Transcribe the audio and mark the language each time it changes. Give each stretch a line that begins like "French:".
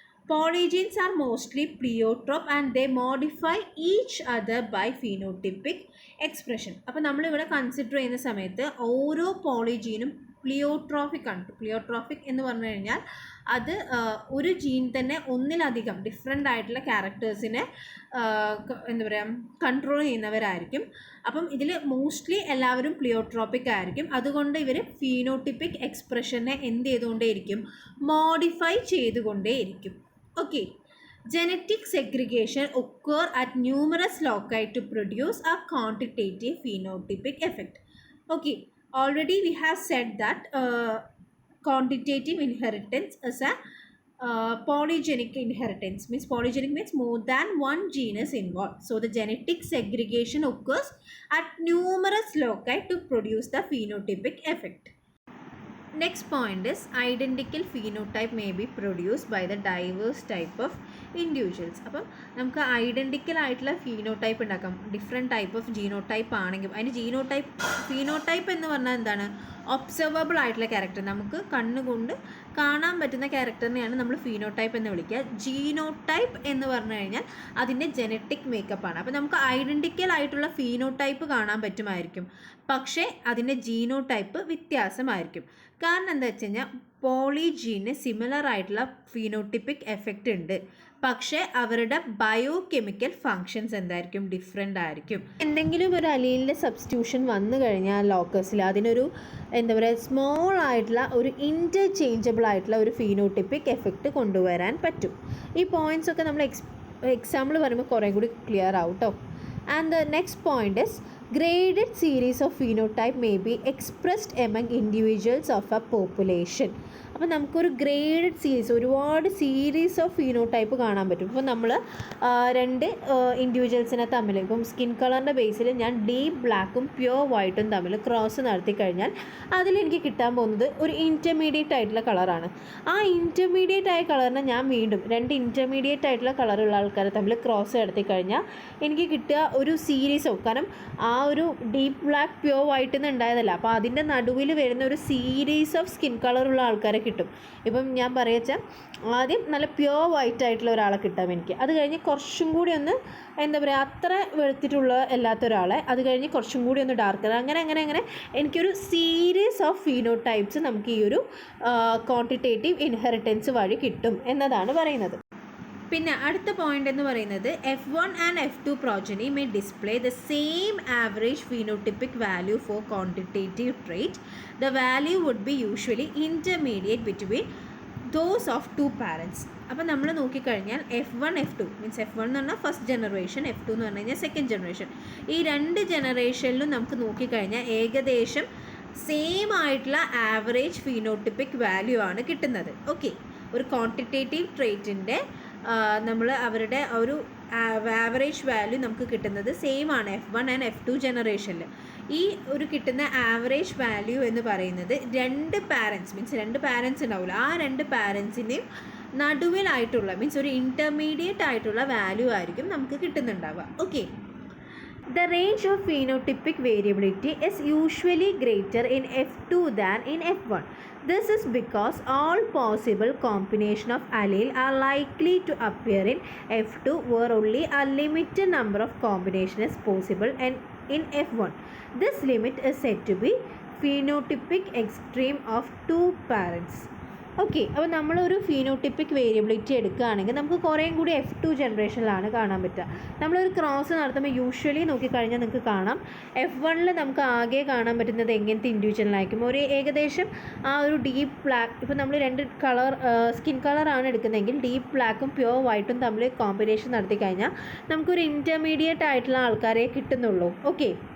English: Polygenes are mostly pleiotrope and they modify each other by phenotypic expression.
Malayalam: അപ്പോൾ നമ്മളിവിടെ consider ചെയ്യുന്ന സമയത്ത് ഓരോ പോളിജീനും പ്ലിയോട്രോഫിക് ആണ്. പ്ലിയോട്രോഫിക് എന്ന് പറഞ്ഞു കഴിഞ്ഞാൽ അത് ഒരു ജീൻ തന്നെ ഒന്നിലധികം ഡിഫറെൻ്റ് ആയിട്ടുള്ള ക്യാരക്ടേഴ്സിനെ എന്താ പറയുക കൺട്രോൾ ചെയ്യുന്നവരായിരിക്കും. അപ്പം ഇതിൽ മോസ്റ്റ്ലി എല്ലാവരും പ്ലിയോട്രോപ്പിക് ആയിരിക്കും. അതുകൊണ്ട് ഇവർ ഫീനോട്ടിപ്പിക് എക്സ്പ്രഷനെ എന്ത് ചെയ്തുകൊണ്ടേയിരിക്കും, modify ചെയ്തുകൊണ്ടേയിരിക്കും.
English: Okay, genetic segregation occur at numerous loci to produce a quantitative phenotypic effect. Okay, already we have said that quantitative inheritance is a polygenic inheritance. Polygenic means more than one genus involved. So the genetic segregation occurs at numerous loci to produce the phenotypic effect. Next point is identical phenotype may be produced by the diverse type of individuals.
Malayalam: അപ്പം നമുക്ക് identical ആയിട്ടുള്ള phenotype ഉണ്ടാക്കാം. Different type of genotype ആണെങ്കിൽ അതിന് phenotype എന്ന് പറഞ്ഞാൽ എന്താണ്, observable ആയിട്ടുള്ള ക്യാരക്ടർ, നമുക്ക് കണ്ണുകൊണ്ട് കാണാൻ പറ്റുന്ന ക്യാരക്ടറിനെയാണ് നമ്മൾ ഫീനോടൈപ്പ് എന്ന് വിളിക്കുക. ജീനോടൈപ്പ് എന്ന് പറഞ്ഞു കഴിഞ്ഞാൽ അതിൻ്റെ ജനറ്റിക് മേക്കപ്പാണ്. അപ്പോൾ നമുക്ക് ഐഡൻറ്റിക്കൽ ആയിട്ടുള്ള ഫീനോടൈപ്പ് കാണാൻ പറ്റുമായിരിക്കും, പക്ഷേ അതിൻ്റെ ജീനോടൈപ്പ് വ്യത്യാസമായിരിക്കും. കാരണം എന്താ വെച്ച് കഴിഞ്ഞാൽ പോളിജീന് സിമിലർ ആയിട്ടുള്ള ഫീനോട്ടിപ്പിക് എഫക്റ്റ് ഉണ്ട്, പക്ഷേ അവരുടെ ബയോ കെമിക്കൽ ഫങ്ഷൻസ് എന്തായിരിക്കും, ഡിഫറെൻ്റ് ആയിരിക്കും. എന്തെങ്കിലും ഒരു അലീലിൻ്റെ സബ്സ്റ്റിറ്റ്യൂഷൻ വന്നു കഴിഞ്ഞാൽ ലോക്കസിൽ അതിനൊരു എന്താ പറയുക സ്മോൾ ആയിട്ടുള്ള ഒരു ഇൻ്റർചേഞ്ചബിൾ ആയിട്ടുള്ള ഒരു ഫീനോട്ടിപ്പിക് എഫക്റ്റ് കൊണ്ടുവരാൻ പറ്റും. ഈ പോയിൻറ്റ്സ് ഒക്കെ നമ്മൾ എക്സാമ്പിൾ പറയുമ്പോൾ കുറേ കൂടി ക്ലിയർ ആവും കേട്ടോ.
English: And the next point is graded series of phenotype may be expressed among individuals of a population.
Malayalam: അപ്പോൾ നമുക്കൊരു ഗ്രേഡഡ് സീരീസ്, ഒരുപാട് സീരീസ് ഓഫ് ഫീനോടൈപ്പ് കാണാൻ പറ്റും. ഇപ്പോൾ നമ്മൾ രണ്ട് ഇൻഡിവിജ്വൽസിനെ തമ്മിൽ, ഇപ്പം സ്കിൻ കളറിൻ്റെ ബേസിൽ ഞാൻ ഡീപ്പ് ബ്ലാക്കും പ്യുവർ വൈറ്റും തമ്മിൽ ക്രോസ് നടത്തി കഴിഞ്ഞാൽ അതിലെനിക്ക് കിട്ടാൻ പോകുന്നത് ഒരു ഇൻറ്റർമീഡിയറ്റ് ആയിട്ടുള്ള കളറാണ്. ആ ഇൻറ്റർമീഡിയറ്റ് ആയ കളറിനെ ഞാൻ വീണ്ടും രണ്ട് ഇൻറ്റർമീഡിയറ്റ് ആയിട്ടുള്ള കളറുള്ള ആൾക്കാരെ തമ്മിൽ ക്രോസ് നടത്തി കഴിഞ്ഞാൽ എനിക്ക് കിട്ടുക ഒരു സീരീസ് ഓഫ്, കാരണം ആ ഒരു ഡീപ്പ് ബ്ലാക്ക് പ്യുവർ വൈറ്റിൽ നിന്ന് ഉണ്ടായതല്ല, അപ്പോൾ അതിൻ്റെ നടുവിൽ വരുന്ന ഒരു സീരീസ് ഓഫ് സ്കിൻ കളറുള്ള ആൾക്കാരെ കിട്ടും. ഇപ്പം ഞാൻ പറയുക ആദ്യം നല്ല പ്യുവർ വൈറ്റ് ആയിട്ടുള്ള ഒരാളെ കിട്ടാം എനിക്ക്, അത് കഴിഞ്ഞ് കുറച്ചും കൂടി ഒന്ന് എന്താ പറയുക അത്ര വെളുത്തിട്ടുള്ള അല്ലാത്ത ഒരാളെ, അത് കഴിഞ്ഞ് കുറച്ചും കൂടി ഒന്ന് ഡാർക്കർ, അങ്ങനെ എനിക്കൊരു സീരീസ് ഓഫ് ഫീനോടൈപ്സ് നമുക്ക് ഈ ഒരു ക്വാണ്ടിറ്റേറ്റീവ് ഇൻഹെറിറ്റൻസ് വഴി കിട്ടും എന്നതാണ് പറയുന്നത്. പിന്നെ അടുത്ത പോയിന്റ് എന്ന് പറയുന്നത്
English: F1 and F2 progeny may display the same average phenotypic value for quantitative trait. The value would be usually intermediate between those of two parents.
Malayalam: അപ്പോൾ നമ്മൾ നോക്കിക്കഴിഞ്ഞാൽ F1 F2 മീൻസ് F1 എന്ന് പറഞ്ഞാൽ ഫസ്റ്റ് ജനറേഷൻ, F2 എന്ന് പറഞ്ഞു കഴിഞ്ഞാൽ second generation. ഈ രണ്ട് ജനറേഷനിലും നമുക്ക് നോക്കിക്കഴിഞ്ഞാൽ ഏകദേശം സെയിം ആയിട്ടുള്ള ആവറേജ് ഫീനോട്ടിപ്പിക് വാല്യൂ ആണ് കിട്ടുന്നത്. ഓക്കെ, ഒരു ക്വാണ്ടിറ്റേറ്റീവ് ട്രേറ്റിൻ്റെ നമ്മൾ അവരുടെ ഒരു ആവറേജ് വാല്യൂ നമുക്ക് കിട്ടുന്നത് സെയിം ആണ് F1 and F2 ജനറേഷനിൽ. ഈ ഒരു കിട്ടുന്ന ആവറേജ് വാല്യൂ എന്ന് പറയുന്നത് രണ്ട് പാരൻസ് ഉണ്ടാവില്ല, ആ രണ്ട് പാരൻസിൻ്റെയും നടുവിലായിട്ടുള്ള മീൻസ് ഒരു ഇൻ്റർമീഡിയറ്റ് ആയിട്ടുള്ള വാല്യൂ ആയിരിക്കും നമുക്ക് കിട്ടുന്നുണ്ടാവുക.
English: Okay, the range of phenotypic variability is usually greater in F2 than in F1. This is because all possible combination of allele are likely to appear in F2, where only a limited number of combination is possible and in F1. This limit is said to be phenotypic extreme of two parents.
Malayalam: Okay, അപ്പോൾ നമ്മളൊരു phenotypic variability എടുക്കുകയാണെങ്കിൽ നമുക്ക് കുറേയും കൂടി F2 ജനറേഷനിലാണ് കാണാൻ പറ്റുക. നമ്മളൊരു cross നടത്തുമ്പോൾ യൂഷ്വലി നോക്കിക്കഴിഞ്ഞാൽ നിങ്ങൾക്ക് കാണാം F1 നമുക്ക് ആകെ കാണാൻ പറ്റുന്നത് എങ്ങനത്തെ ഇൻഡിവിജ്വലായിരിക്കും, ഒരു ഏകദേശം ആ ഒരു ഡീപ്പ് ബ്ലാക്ക്, ഇപ്പോൾ നമ്മൾ രണ്ട് സ്കിൻ കളറാണ് എടുക്കുന്നതെങ്കിൽ ഡീപ്പ് ബ്ലാക്കും പ്യുവർ വൈറ്റും തമ്മിൽ കോമ്പിനേഷൻ നടത്തി കഴിഞ്ഞാൽ നമുക്കൊരു ഇൻ്റർമീഡിയറ്റ് ആയിട്ടുള്ള ആൾക്കാരെ കിട്ടുന്നുള്ളൂ. ഓക്കെ,